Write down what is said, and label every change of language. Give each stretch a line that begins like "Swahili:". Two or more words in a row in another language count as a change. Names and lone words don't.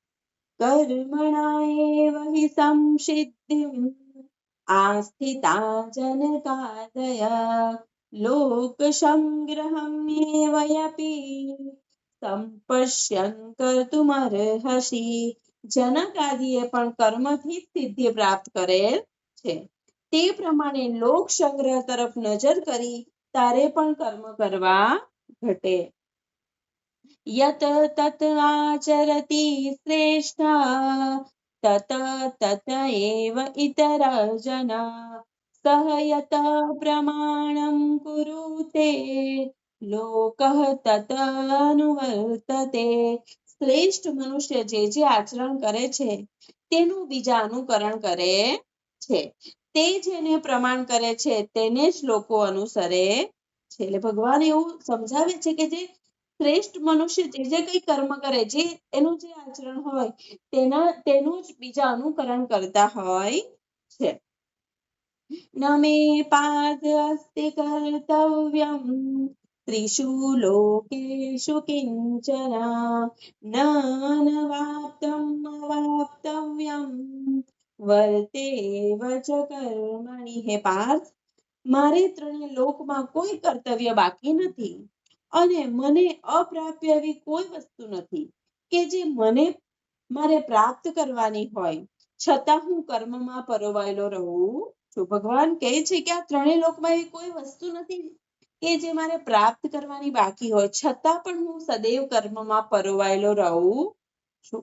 Sanskrit: કર્મણા એવ હિ સંસિદ્ધિમ આસ્થિતા જનકાદય લોક સંગ્રહમ એવ યપી સંપશ્યન કર્તુમર્હસી
Gujarati: જનક આદિએ પણ કર્મથી જ સિદ્ધિ પ્રાપ્ત કરેલ છે તે પ્રમાણે લોક સંગ્રહ તરફ નજર કરી તારે પણ કર્મ કરવા ઘટે
Sanskrit: યત તત આચરતિ શ્રેષ્ઠ તત તત એવ ઇતર જના सह यत प्रमाणं कुरुते लोकः तत अनुवर्तते।
Gujarati: શ્રેષ્ઠ મનુષ્ય જે આચરણ કરે છે તેનું બીજા અનુકરણ કરે છે, તે જેને પ્રમાણ કરે છે તેને જ લોકો અનુસરે છે। એટલે ભગવાન એવું સમજાવે છે કે જે શ્રેષ્ઠ મનુષ્ય જે કઈ કર્મ કરે, જે એનું જે આચરણ હોય તેનું જ બીજા અનુકરણ કરતા હોય છે।
Sanskrit: न मे पार्थ अस्ति कर्तव्यम् त्रिषु लोकेषु किञ्चन न अनवाप्तम् अवाप्तव्यम् वर्तेव च कर्मणि। हे पार्थ,
Gujarati: મારે ત્રણે લોકમાં કોઈ કર્તવ્ય બાકી નથી અને મને અપ્રાપ્ય એવી કોઈ વસ્તુ નથી કે જે મારે પ્રાપ્ત કરવાની હોય છતાં હું કર્મમાં પરોવાયેલો રહું છું। ભગવાન કહે છે કે આ ત્રણેય લોકમાં એવી કોઈ વસ્તુ નથી કે જે મારે પ્રાપ્ત કરવાની બાકી હોય છતાં પણ હું સદૈવ કર્મમાં પરોવાયેલો રહું છું।